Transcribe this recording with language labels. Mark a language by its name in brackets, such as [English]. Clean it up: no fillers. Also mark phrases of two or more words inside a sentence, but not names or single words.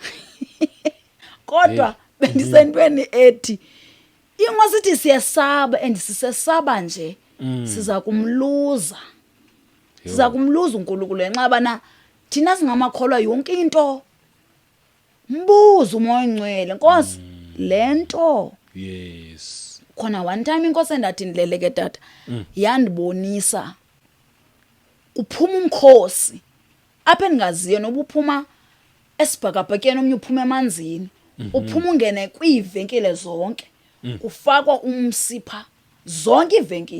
[Xhosa] Kodwa bendisentweni ethi ingosithi siyesaba and sisesaba nje siza kumluza. Siza kumluza uNkulunkulu ngenxa bana thina singamakholwa yonke into mbuzo umoya ongcwele Nkosi lento. [English] Yes. [Xhosa] Khona one time inkosi endathi ndileleke tata yandibonisa uphuma umkhosi apha engaziyo noba uphuma esibhakabhakeni omnye uphuma emanzini uphuma ungene kwiivenkile zonke kufakwa umsipha zonke iivenkile.